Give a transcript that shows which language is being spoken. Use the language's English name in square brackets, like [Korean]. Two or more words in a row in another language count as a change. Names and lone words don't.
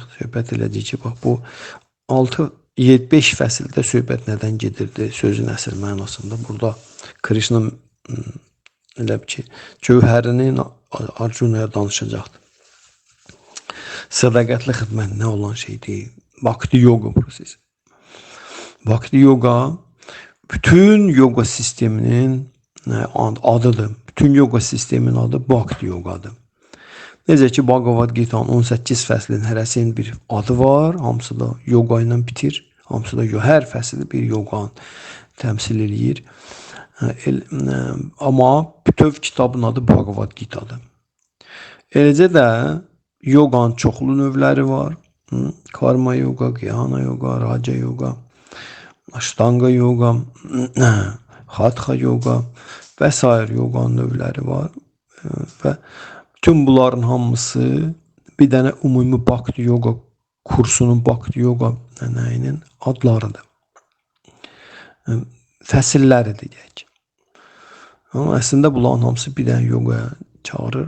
[Azerbaijani] Söhbət eləyəcək ki, bax bu 5 fəsildə söhbət nədən gedirdi sözün əsl mənasında. Burada Krishna elə ki, cövhərini Arjunaya danışacaqdır. Sədaqətli xidmət nə olan şeydir? Bhakti Yoga prosesi. Bhakti Yoga bütün yoga sisteminin adıdır. Bütün yoga sisteminin adı Bhakti Yogadır. Necə ki, Bhagavad Gita'nın 18 fəslinin hərəsinin bir adı var. Hamısı da yoga ilə bitir. Hamısı da hər fəsil bir yoganı təmsil eləyir. Amma bütöv kitabın adı Bhagavad Gita'dır. Eləcə də yoganın çoxlu növləri var. Karma yoga, Gyana yoga, Raja yoga, Ashtanga yoga, Hatha yoga və s. yoganın növləri var. Və bütün bunların hamısı bir dənə ümumi Bhakti Yoga kursunun, Bhakti Yoga nəyinin adlarıdır. Fəsilləri deyək. Amma əslində bunların hamısı bir dənə yogaya çağırır.